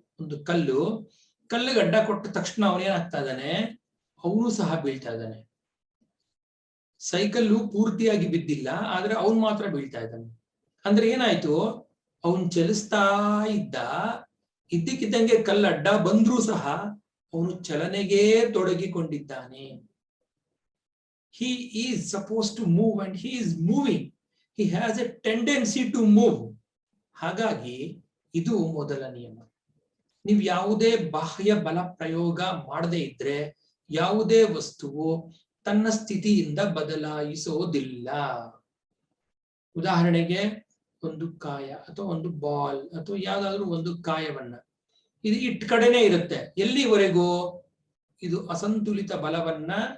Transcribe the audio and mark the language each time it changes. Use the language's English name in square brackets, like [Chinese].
[Kannada] ಒಂದು ಕಲ್ಲಿಗೆ ಅಡ್ಡ ಕೊಟ್ಟ ತಕ್ಷಣ ಅವನೇನಾಗ್ತಾ ಇದ್ದಾನೆ, ಅವನು ಸಹ ಬೀಳ್ತಾ ಇದ್ದಾನೆ. ಸೈಕಲ್ಲು ಪೂರ್ತಿಯಾಗಿ ಬಿದ್ದಿಲ್ಲ, ಆದ್ರೆ ಅವನು ಮಾತ್ರ ಬೀಳ್ತಾ ಇದ್ದಾನೆ. ಅಂದ್ರೆ ಏನಾಯ್ತು, ಅವನು ಚಲಿಸ್ತಾ ಇದ್ದಕ್ಕಿದ್ದಂಗೆ ಕಲ್ಲು ಅಡ್ಡ ಬಂದ್ರೂ ಸಹ ಅವನು ಚಲನೆಗೆ ತೊಡಗಿಕೊಂಡಿದ್ದಾನೆ. [English] He is supposed to move and he is moving. He has a tendency to move. [Kannada] ಹಾಗಾಗಿ ಇದು ಮೊದಲ ನಿಯಮ. ನೀವು ಯಾವುದೇ ಬಾಹ್ಯ ಬಲ ಪ್ರಯೋಗ ಮಾಡದೇ ಇದ್ರೆ ಯಾವುದೇ ವಸ್ತುವು ತನ್ನ ಸ್ಥಿತಿಯಿಂದ ಬದಲಾಯಿಸೋದಿಲ್ಲ. ಉದಾಹರಣೆಗೆ ಒಂದು ಕಾಯ ಅಥವಾ ಒಂದು ಬಾಲ್ ಅಥವಾ ಯಾವ್ದಾದ್ರು ಒಂದು ಕಾಯವನ್ನ ಇದು ಇಟ್ ಕಡೆನೆ ಇರುತ್ತೆ. ಎಲ್ಲಿವರೆಗೂ ಇದು ಅಸಂತುಲಿತ ಬಲವನ್ನ